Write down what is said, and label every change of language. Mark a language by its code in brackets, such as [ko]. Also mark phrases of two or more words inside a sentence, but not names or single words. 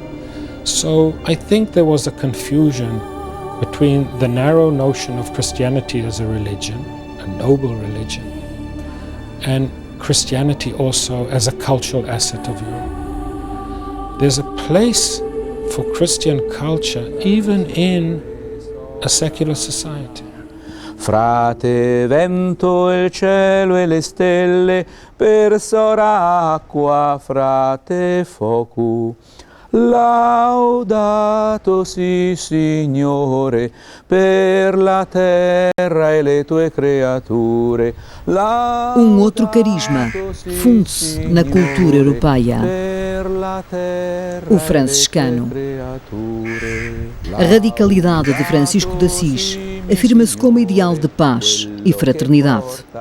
[en] So I think there was a confusion between the narrow notion of Christianity as a religion, a noble religion, and Christianity also as a cultural asset of Europe. There's a place for Christian culture even in a secular society. [it] Frate vento il cielo e le stelle, per sora acqua frate focu. Laudato si Signore per la terra e le tue creature. [pt] Outro carisma funde-se na cultura europeia: o franciscano. A radicalidade de Francisco de Assis afirma-se como ideal de paz e fraternidade.